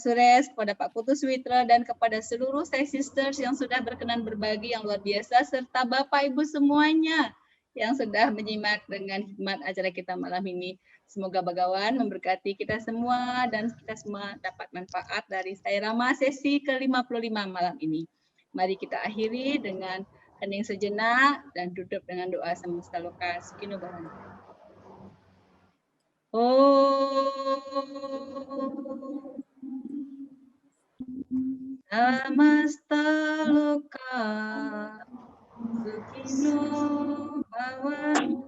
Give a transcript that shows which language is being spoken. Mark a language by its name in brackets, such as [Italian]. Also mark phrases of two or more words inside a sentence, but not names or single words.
[Indonesian] Suresh, kepada Pak Putu Sumitra, dan kepada seluruh Sai Sisters yang sudah berkenan berbagi yang luar biasa, serta Bapak Ibu semuanya yang sudah menyimak dengan hikmat acara kita malam ini. Semoga Bhagawan memberkati kita semua dan kita semua dapat manfaat dari Sairama sesi ke-55 malam ini. Mari kita akhiri dengan hening sejenak dan tutup dengan doa [Sanskrit] समस्त लोक सुखिनो भवन्तु. ॐ समस्त लोक सुखिनो भवन्तु.